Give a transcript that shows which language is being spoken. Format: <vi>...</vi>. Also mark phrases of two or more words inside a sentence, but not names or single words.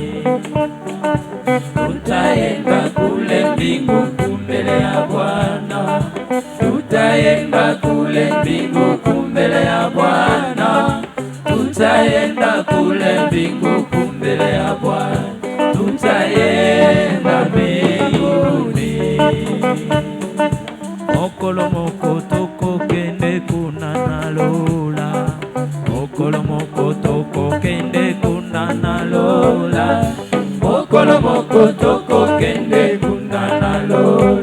<sw>Tutaenda kule mbingu kumbele ya Bwana. Tutaenda kule mbingu kumbele ya Bwana. Tutaenda kule mbingu kumbele ya Bwana. Tutaenda mbinguni.</sw> <ln>Mokolo moko toko kende kunana lola. Mokolo moko toko kende kunana lola. Mokolo moko toko kende kunana lola.</ln>